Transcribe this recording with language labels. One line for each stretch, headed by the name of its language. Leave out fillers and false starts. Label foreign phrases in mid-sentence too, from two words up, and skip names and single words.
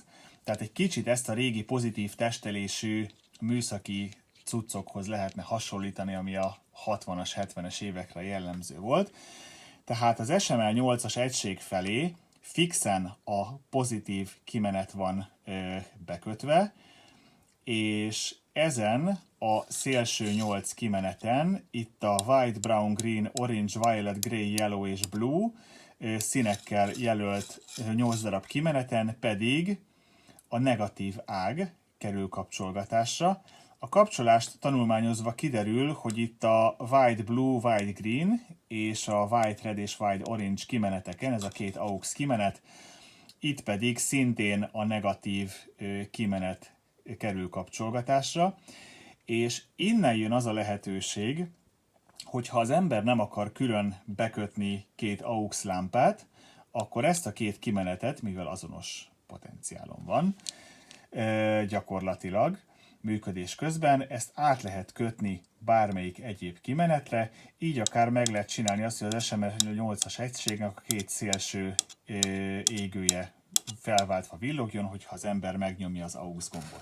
Hungarian: Tehát egy kicsit ezt a régi pozitív testelésű műszaki cuccokhoz lehetne hasonlítani, ami a 60-as, 70-es évekre jellemző volt. Tehát az SML 8-as egység felé fixen a pozitív kimenet van bekötve, és ezen a szélső 8 kimeneten, itt a
English: white, brown, green, orange, violet, grey, yellow
Hungarian: és blue színekkel jelölt 8 darab kimeneten pedig a negatív ág kerül kapcsolgatásra. A kapcsolást tanulmányozva kiderül, hogy itt a
English: white blue, white green
Hungarian: és a
English: white red
Hungarian: és
English: white orange
Hungarian: kimeneteken, ez a két AUX kimenet, itt pedig szintén a negatív kimenet kerül kapcsolgatásra, és innen jön az a lehetőség, hogyha az ember nem akar külön bekötni két AUX lámpát, akkor ezt a két kimenetet, mivel azonos potenciálon van, gyakorlatilag működés közben, ezt át lehet kötni bármelyik egyéb kimenetre, így akár meg lehet csinálni azt, hogy az SMR8-as egységnek a két szélső égője felváltva villogjon, hogyha az ember megnyomja az AUX gombot.